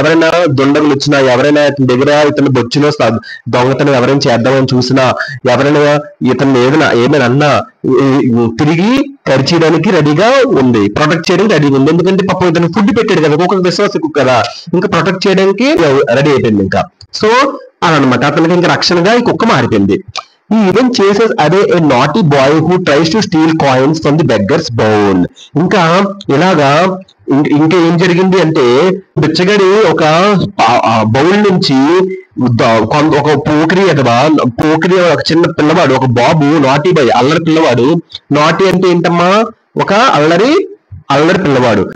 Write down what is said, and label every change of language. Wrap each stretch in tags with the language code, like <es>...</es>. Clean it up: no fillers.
<te>ఎవరైనా దొండగులు వచ్చినా, ఎవరైనా ఇతని దగ్గర ఇతని బొచ్చులో దొంగతనం ఎవరైనా చేద్దామని చూసినా, ఎవరైనా ఇతన్ని ఏమైనా అన్నా తిరిగి కరిచేయడానికి రెడీగా ఉంది, ప్రొటెక్ట్ చేయడానికి రెడీగా ఉంది. ఎందుకంటే పాపం ఇతను ఫుడ్ పెట్టాడు కదా, కుక్క విశ్వాసం కదా, ఇంకా ప్రొటెక్ట్ చేయడానికి రెడీ అయిపోయింది ఇంకా. సో అనమాట అతనికి ఇంకా రక్షణగా ఈ కుక్క మారిపోయింది.</te> <en>He even chases away a naughty boy who tries to steal coins from the beggar's bowl.</en> <te>ఇంకా ఇలాగా ఇంకా ఏం జరిగింది అంటే బిచ్చగాడి ఒక బౌల్ నుంచి ఒక పోకిరి ఒక చిన్న పిల్లవాడు, ఒక బాబు, నాటీ బాయ్, అల్లరి పిల్లవాడు. నాటీ అంటే ఏంటమ్మా, ఒక అల్లరి పిల్లవాడు.</te>